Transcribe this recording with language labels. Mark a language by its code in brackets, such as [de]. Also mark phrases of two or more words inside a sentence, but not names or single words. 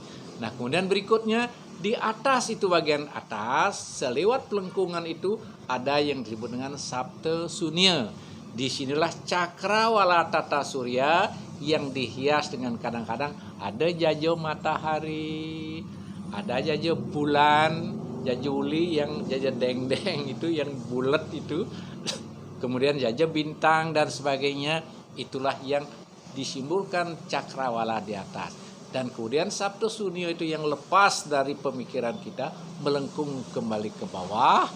[id] Nah, kemudian berikutnya di atas itu, bagian atas selewat pelengkungan itu ada yang disebut dengan Sapta Sunya. Disinilah cakrawala tata surya yang dihias dengan kadang-kadang ada jajo matahari, ada jajo bulan, jajo uli yang jajo deng-deng itu yang bulat itu, kemudian jajo bintang dan sebagainya. Itulah yang disimbolkan cakrawala di atas. Dan kemudian Sapta Sunya itu yang lepas dari pemikiran kita melengkung kembali ke bawah.